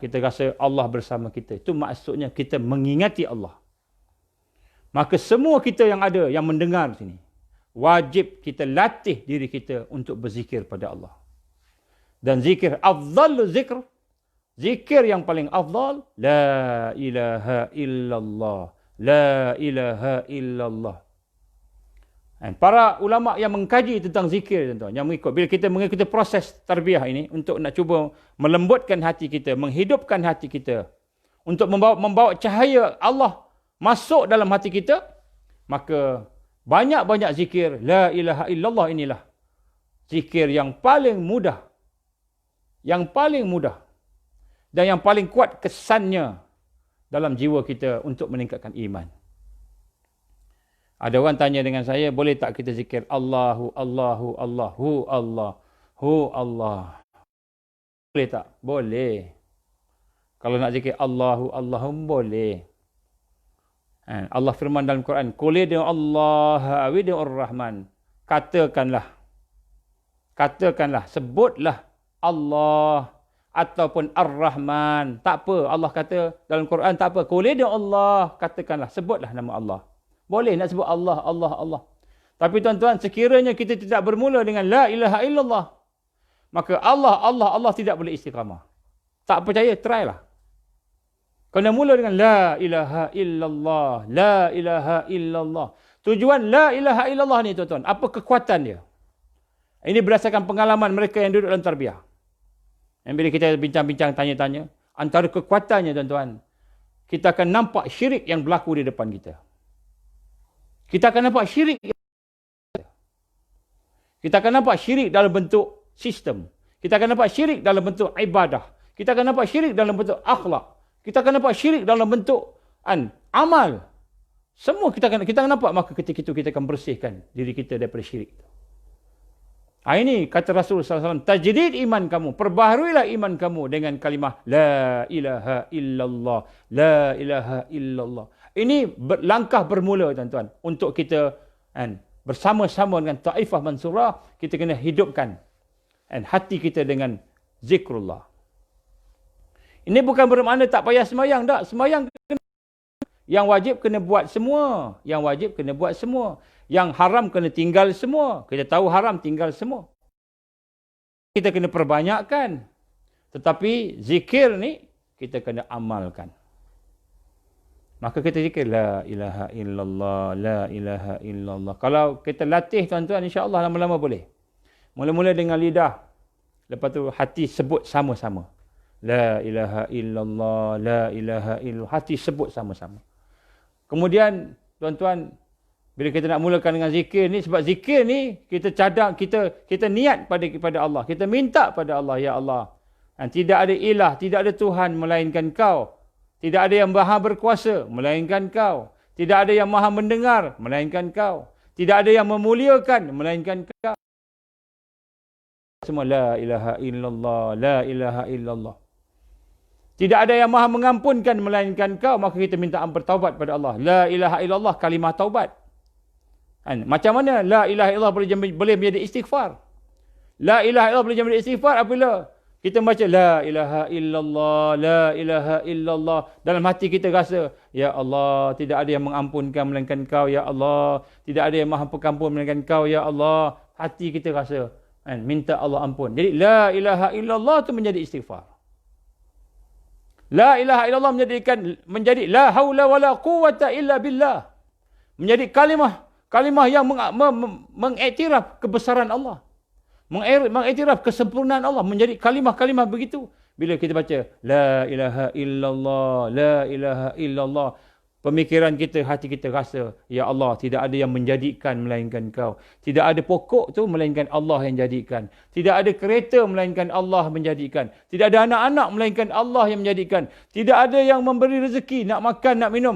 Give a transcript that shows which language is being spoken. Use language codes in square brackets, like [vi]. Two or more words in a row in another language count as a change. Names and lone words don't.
[ms] Kita rasa Allah bersama kita. Itu maksudnya kita mengingati Allah. Maka semua kita yang ada, yang mendengar sini, wajib kita latih diri kita untuk berzikir pada Allah. Dan zikir, [ar] afdhalu zikr, [ms] zikir yang paling afdal, [ar] la ilaha illallah, la ilaha illallah. [ms] Dan para ulama yang mengkaji tentang zikir, tuan-tuan, yang mengikut, bila kita mengikuti proses tarbiyah ini, untuk nak cuba melembutkan hati kita, menghidupkan hati kita, untuk membawa cahaya Allah masuk dalam hati kita, maka banyak-banyak zikir [ar] la ilaha illallah [ms] inilah zikir yang paling mudah. Yang paling mudah. Dan yang paling kuat kesannya dalam jiwa kita untuk meningkatkan iman. Ada orang tanya dengan saya, boleh tak kita zikir Allahu, Allahu, Allahu, Allah, Hu Allah. Boleh tak? Boleh. Kalau nak zikir Allahu, Allahum, boleh. Allah firman dalam Quran, [ar] qul ya Allah wa ya Rahman. [ms] Katakanlah, sebutlah Allah ataupun Ar-Rahman. Tak apa, Allah kata dalam Quran, tak apa. [ar] Qul ya Allah, [ms] katakanlah, sebutlah nama Allah. Boleh nak sebut Allah, Allah, Allah. Tapi tuan-tuan, sekiranya kita tidak bermula dengan [ar] la ilaha illallah, [ms] maka Allah, Allah, Allah tidak boleh istiqamah. Tak percaya, try lah. Kena mula dengan [ar] la ilaha illallah, la ilaha illallah. [ms] Tujuan [ar] la ilaha illallah [ms] ni tuan-tuan, apa kekuatan dia? Ini berdasarkan pengalaman mereka yang duduk dalam tarbiyah. Dan bila kita bincang-bincang, tanya-tanya, antara kekuatannya tuan-tuan, kita akan nampak syirik yang berlaku di depan kita. Kita akan nampak syirik. Kita akan nampak syirik dalam bentuk sistem. Kita akan nampak syirik dalam bentuk ibadah. Kita akan nampak syirik dalam bentuk akhlak. Kita akan nampak syirik dalam bentuk amal. Semua kita akan nampak, maka ketika itu kita akan bersihkan diri kita daripada syirik. Ini kata Rasul SAW, tajdid iman kamu, perbaharuilah iman kamu dengan kalimah [ar] la ilaha illallah, la ilaha illallah. [ms] Ini langkah bermula tuan-tuan untuk kita bersama-sama dengan Taifah Mansurah, kita kena hidupkan hati kita dengan zikrullah. Ini bukan bermakna tak payah semayang, tak. Semayang kena. Yang wajib kena buat semua. Yang wajib kena buat semua. Yang haram kena tinggal semua. Kita tahu haram, tinggal semua. Kita kena perbanyakkan. Tetapi zikir ni, kita kena amalkan. Maka kita zikir, [ar] la ilaha illallah, la ilaha illallah. [ms] Kalau kita latih tuan-tuan, [ar] insya-Allah [ms] lama-lama boleh. Mula-mula dengan lidah. Lepas tu hati sebut sama-sama. [ar] La ilaha illallah, la ilaha illallah. [ms] Hati sebut sama-sama. Kemudian, tuan-tuan, bila kita nak mulakan dengan zikir ni, sebab zikir ni, kita cadang, kita niat pada Allah. Kita minta pada Allah, [ar] ya Allah. [ms] Dan tidak ada ilah, tidak ada Tuhan melainkan kau. Tidak ada yang maha berkuasa, melainkan kau. Tidak ada yang maha mendengar, melainkan kau. Tidak ada yang memuliakan, melainkan kau. Semua [ar] la ilaha illallah, la ilaha illallah. [ms] Tidak ada yang maha mengampunkan, melainkan kau. Maka kita minta bertaubat pada Allah. [ar] La ilaha illallah, [ms] kalimah taubat. Macam mana [ar] la ilaha illallah [ms] boleh menjadi istighfar? [ar] La ilaha illallah [ms] boleh menjadi istighfar apabila kita baca [ar] la ilaha illallah, la ilaha illallah. [ms] Dalam hati kita rasa, [ar] ya Allah, [ms] tidak ada yang mengampunkan melainkan kau, [ar] ya Allah. [ms] Tidak ada yang maha pengampun melainkan kau, [ar] ya Allah. [ms] Hati kita rasa, minta Allah ampun. Jadi [ar] la ilaha illallah [ms] itu menjadi istighfar. [ar] La ilaha illallah [ms] menjadi [ar] la haula wala quwata illa billah. [ms] Menjadi kalimah yang mengiktiraf kebesaran Allah. Mengiktiraf kesempurnaan Allah, menjadi kalimah-kalimah begitu. Bila kita baca [ar] la ilaha illallah, la ilaha illallah, [ms] pemikiran kita, hati kita rasa, [ar] ya Allah, [ms] tidak ada yang menjadikan melainkan kau. Tidak ada pokok tu melainkan Allah yang jadikan. Tidak ada kereta melainkan Allah menjadikan. Tidak ada anak-anak melainkan Allah yang menjadikan. Tidak ada yang memberi rezeki, nak makan, nak minum.